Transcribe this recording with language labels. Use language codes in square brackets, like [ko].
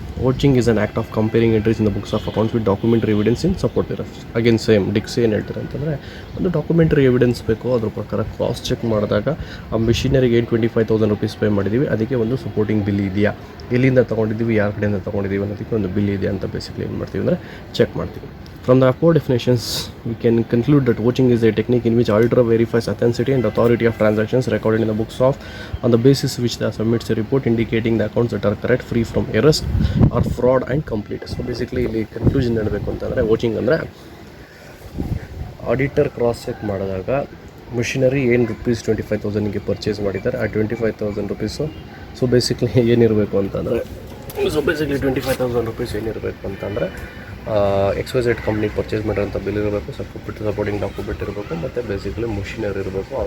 [en] Vouching is an act of comparing entries in the books of accounts with documentary evidence in support ಇರೋ. [kn] Again same ಡಿಕ್ಸ್ ಏನು ಹೇಳ್ತಾರೆ ಅಂತಂದರೆ ಒಂದು documentary evidence ಬೇಕು, ಅದ್ರ ಪ್ರಕಾರ ಕ್ರಾಸ್ ಚೆಕ್ ಮಾಡಿದಾಗ ಆ ಮಿಷಿನರಿಗೆ ಏನು ₹25,000 ಪೇ ಮಾಡಿದ್ದೀವಿ ಅದಕ್ಕೆ ಒಂದು ಸಪೋರ್ಟಿಂಗ್ ಬಿಲ್ ಇದೆಯಾ, ಎಲ್ಲಿಂದ ತೊಗೊಂಡಿದ್ದೀವಿ, ಯಾರ ಕಡೆಯಿಂದ ತೊಗೊಂಡಿದ್ದೀವಿ ಅನ್ನೋದಕ್ಕೆ ಒಂದು ಬಿಲ್ ಇದೆಯಾ ಅಂತ ಬೇಸಿಕ್ಲಿ ಏನು ಮಾಡ್ತೀವಿ ಅಂದರೆ ಚೆಕ್ ಮಾಡ್ತೀವಿ. [en] From the above definitions, we can conclude that vouching is a technique in which auditor verifies authenticity and authority of transactions recorded in the books of, on the basis which they submits a report indicating the accounts that are correct, free from errors or fraud and complete. So basically [kn] ಇಲ್ಲಿ conclusion ಹೇಳಬೇಕು ಅಂತಂದರೆ ವೋಚಿಂಗ್ ಅಂದರೆ auditor cross check ಮಾಡಿದಾಗ machinery ಏನು ₹25,000ಗೆ purchase ಮಾಡಿದ್ದಾರೆ ಆ ₹25,000 so basically ಏನಿರಬೇಕು ಅಂತಂದರೆ ₹25,000 ಏನಿರಬೇಕು ಅಂತಂದರೆ XYZ ಕಂಪ್ನಿಗೆ ಪರ್ಚೇಸ್ ಮಾಡಿರೋಂಥ ಬಿಲ್ ಇರಬೇಕು, ಸಪೋರ್ಟಿಂಗ್ ಡಾಕ್ಯುಮೆಂಟ್ ಇರಬೇಕು, ಮತ್ತು ಬೇಸಿಕ್ಲಿ ಮಿಷಿನರಿ ಇರಬೇಕು.